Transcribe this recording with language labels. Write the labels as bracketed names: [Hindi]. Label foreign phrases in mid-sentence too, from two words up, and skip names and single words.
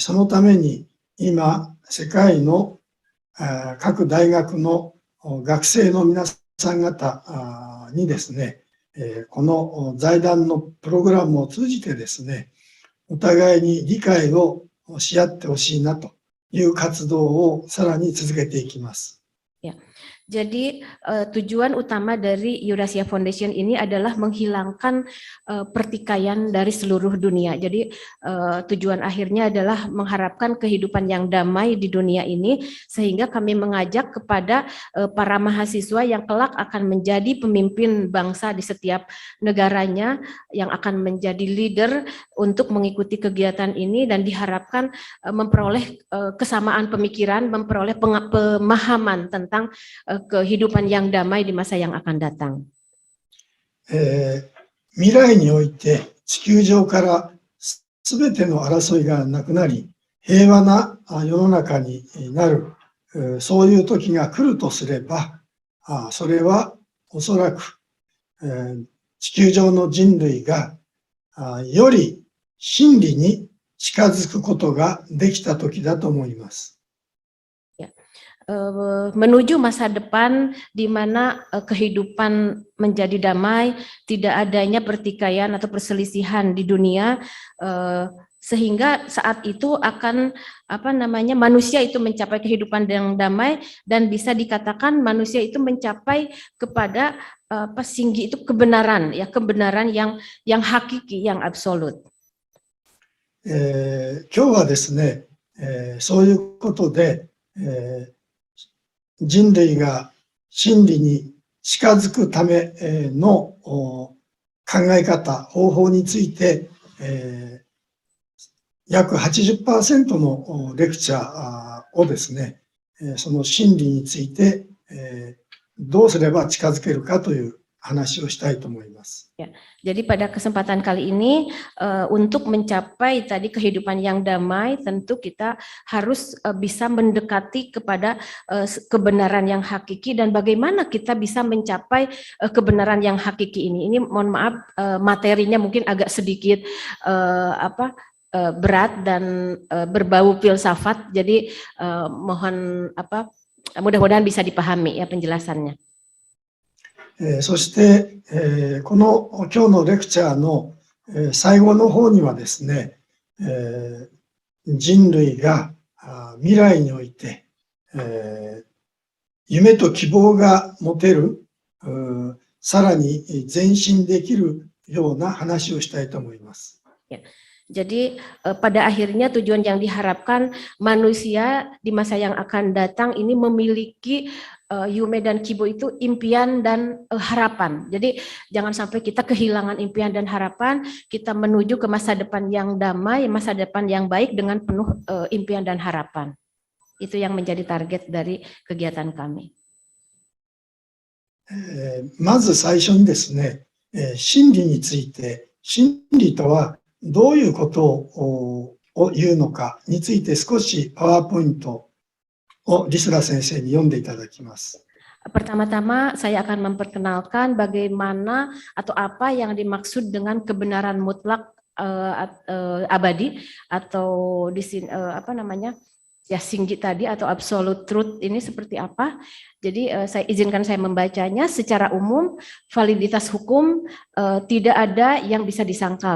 [Japanese] そのために今、世界の各大学の学生の皆さん方にですね、この財団のプログラムを通じてですね、お互いに理解をし合ってほしいなという活動をさらに続けていきます。 [Indonesian] Jadi tujuan utama dari Eurasia Foundation ini adalah menghilangkan pertikaian dari seluruh dunia. Jadi tujuan akhirnya adalah mengharapkan kehidupan yang damai di dunia ini, sehingga kami mengajak kepada para mahasiswa yang kelak akan menjadi pemimpin bangsa di setiap negaranya, yang akan menjadi leader untuk mengikuti kegiatan ini, dan diharapkan memperoleh kesamaan pemikiran, memperoleh pemahaman tentang kehidupan yang damai di masa yang akan datang. [Japanese] 未来において地球上からすべての争いがなくなり、平和な世の中になる、そういう時が来るとすれば、それはおそらく地球上の人類がより真理に近づくことができた時だと思います。 [Indonesian] Menuju masa depan di mana kehidupan menjadi damai, tidak adanya pertikaian atau perselisihan di dunia, sehingga saat itu akan manusia itu mencapai kehidupan yang damai, dan bisa dikatakan manusia itu mencapai kepada singgi itu kebenaran, ya, kebenaran yang hakiki, yang absolut. [Japanese] 今日はですね、そういうことで、人類が真理に近づくための考え方、方法について、約 80% のレクチャーをですね、その真理についてどうすれば近づけるかという話をしたいと思います。 [Indonesian] Jadi pada kesempatan kali ini untuk mencapai tadi kehidupan yang damai, tentu kita harus bisa mendekati kepada kebenaran yang hakiki, dan bagaimana kita bisa mencapai kebenaran yang hakiki ini. Ini mohon maaf materinya mungkin agak sedikit berat dan berbau filsafat. Jadi mohon mudah-mudahan bisa dipahami ya penjelasannya. [Japanese] そして、この今日のレクチャーの最後の方にはですね、人類が未来において夢と希望が持てる、さらに前進できるような話をしたいと思います。 [Indonesian] Jadi pada akhirnya tujuan yang diharapkan manusia di masa yang akan datang ini memiliki Yume dan Kibo itu impian dan harapan. Jadi jangan sampai kita kehilangan impian dan harapan, kita menuju ke masa depan yang damai, masa depan yang baik dengan penuh impian dan harapan. Itu yang menjadi target dari kegiatan kami. [Japanese] まず最初にですね、真理について真理とはどういうことを言うのかについて少しパワーポイントをリスラ先生に読んでいただきます。 [Indonesian] Pertama-tama saya akan memperkenalkan bagaimana atau apa yang dimaksud dengan kebenaran mutlak abadi atau di sini apa namanya ya Singji tadi atau [English] absolute truth [Indonesian] ini seperti apa. Jadi saya membacanya secara umum validitas hukum tidak ada yang bisa disangkal.